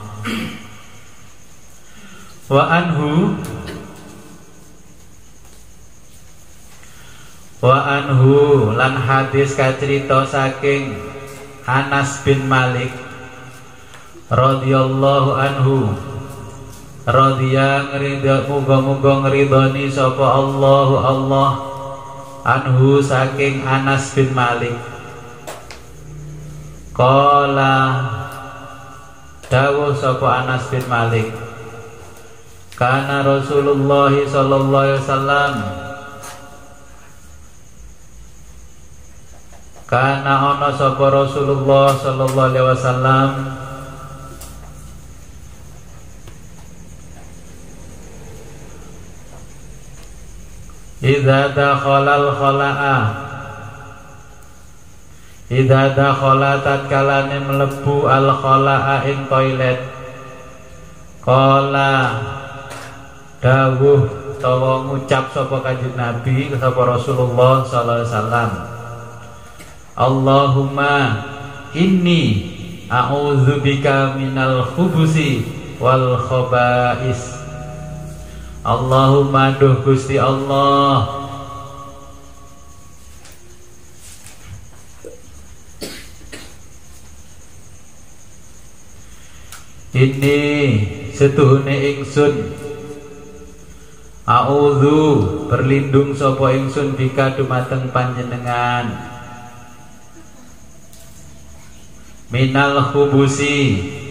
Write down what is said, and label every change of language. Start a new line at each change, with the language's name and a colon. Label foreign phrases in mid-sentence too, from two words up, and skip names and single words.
Arabic: وعنه
Javanese: lan hadis kacerita saking Anas bin Malik
Arabic: رضي الله عنه,
Javanese: radhiya ngridha, muga-muga ngridhani sapa Allah anhu saking Anas bin Malik. Qala Dawuh sapa Anas bin Malik, kana Rasulullah
Arabic: صلى الله عليه وسلم,
Javanese: kana ana sapa Rasulullah
Arabic: صلى الله عليه وسلم إذا دخل الخلاء، إذا دخل
Javanese: tatkalane mlebu
Arabic: الخلاء
Javanese: ing toilet,
Arabic: qala
Javanese: dawuh utawa ngucap sapa Kanjeng Nabi sapa
Arabic: Rasulullah صلى الله عليه وسلم, اللهم إني أعوذ بك من الخبث والخبائث.
Javanese: Allahumma duh Gusti Allah, ini setuhune ingsun, a'udzu berlindung sapa ingsun bika dumateng panjenengan,
Arabic: من الخبث